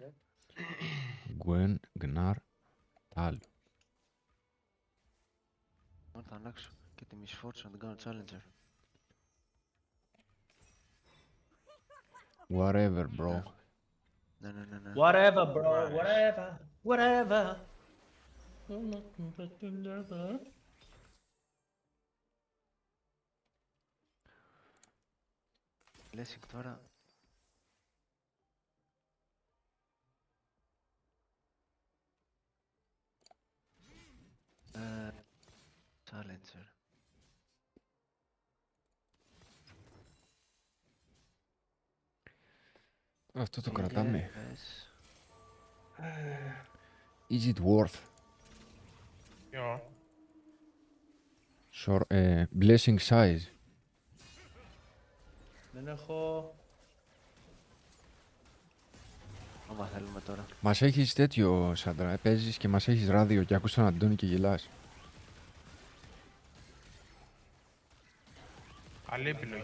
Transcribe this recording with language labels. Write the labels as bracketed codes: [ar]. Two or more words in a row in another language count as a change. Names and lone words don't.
[el] Γκουέν, Γκνάρ, Τάλ. Θα αλλάξω και τη Miss Fortune να την κάνω Challenger. [en] Whatever, bro. [el] Ναι, ναι, ναι, ναι. [en] Whatever, bro. Whatever. Whatever. [el] Blessing τώρα. Challenger. Αυτό το κρατάμε. πες. [en] Is it worth? [el] Ποιο? [en] Blessing size. [el] Δεν έχω... Άμα θέλουμε τώρα. Μας έχεις τέτοιο, Σάντρα. Παίζεις και μας έχεις ράδιο και ακούς τον Αντώνη και γελάς. Καλή επιλογή.